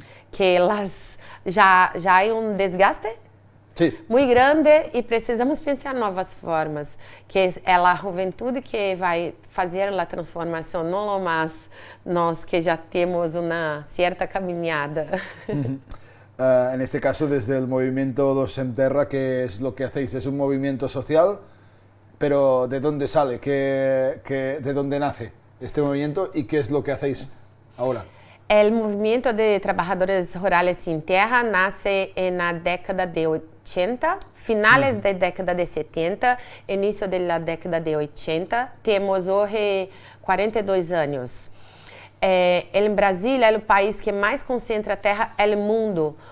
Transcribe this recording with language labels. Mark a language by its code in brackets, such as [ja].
[pt] Que elas já há desgaste muito grande e precisamos pensar novas formas, que é a juventude que vai fazer a transformação, não mais nós que já temos uma certa caminhada. [es] En este caso, desde el movimiento Dos Sem Terra, ¿qué es lo que hacéis? ¿Es un movimiento social? Pero ¿de dónde sale? ¿De dónde nace este movimiento? ¿Y qué es lo que hacéis ahora? [pt] O movimento de trabalhadores rurais sem terra nasce na década de 80, finais da década de 70, início da década de 80. Temos hoje 42 anos. Em Brasil é o país que mais concentra terra no mundo.